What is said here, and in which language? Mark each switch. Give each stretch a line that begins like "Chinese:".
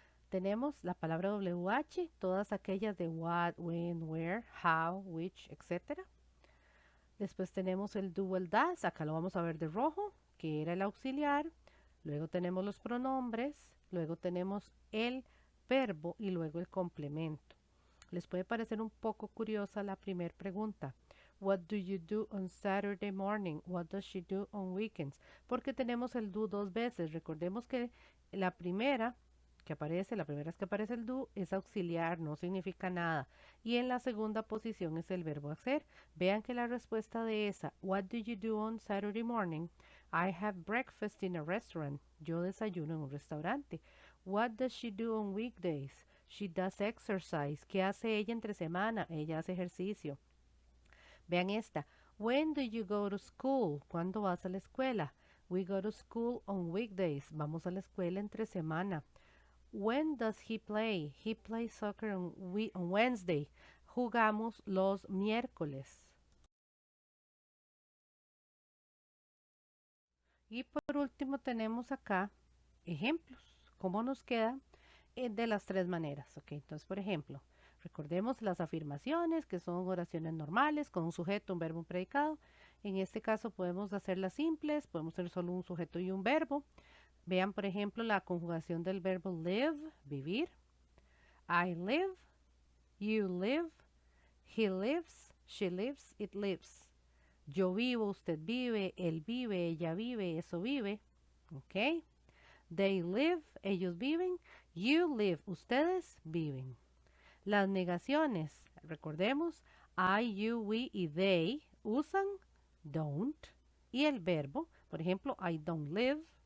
Spanish: Tenemos la palabra WH, todas aquellas de what, when, where, how, which, etc. Después tenemos el do, el does, acá lo vamos a ver de rojo, que era el auxiliar. Luego tenemos los pronombres, luego tenemos el verbo y luego el complemento. Les puede parecer un poco curiosa la primera pregunta.
English: What do you do on Saturday morning? What does she do on weekends?
Spanish: Porque tenemos el do dos veces. Recordemos que la primera la primera vez que aparece el do es auxiliar, no significa nada. Y en la segunda posición es el verbo hacer. Vean que la respuesta de esa,
English: what do you do on Saturday morning? I have breakfast in a restaurant.
Spanish: Yo desayuno en un restaurante.
English: What does she do on weekdays? She does exercise.
Spanish: ¿Qué hace ella entre semana? Ella hace ejercicio. Vean esta.
English: When do you go to school?
Spanish: ¿Cuándo vas a la escuela?
English: We go to school on weekdays.
Spanish: Vamos a la escuela entre semana.
English: When does he play? He plays soccer on Wednesday.
Spanish: Jugamos los miércoles. Y por último tenemos acá ejemplos. ¿Cómo nos queda? De las tres maneras. Ok, entonces por ejemplo, recordemos las afirmaciones que son oraciones normales con un sujeto, un verbo, un predicado. En este caso podemos hacerlas simples, podemos tener solo un sujeto y un verbo. Vean por ejemplo la conjugación del verbo live, vivir.
English: I live, you live, he lives, she lives, it lives.
Spanish: Yo vivo, usted vive, él vive, ella vive, eso vive.
English: Ok. They live,
Spanish: ellos viven.
English: You live,
Spanish: ustedes viven. Las negaciones, recordemos, I, you, we y they usan don't y el verbo, por ejemplo,
English: I don't live.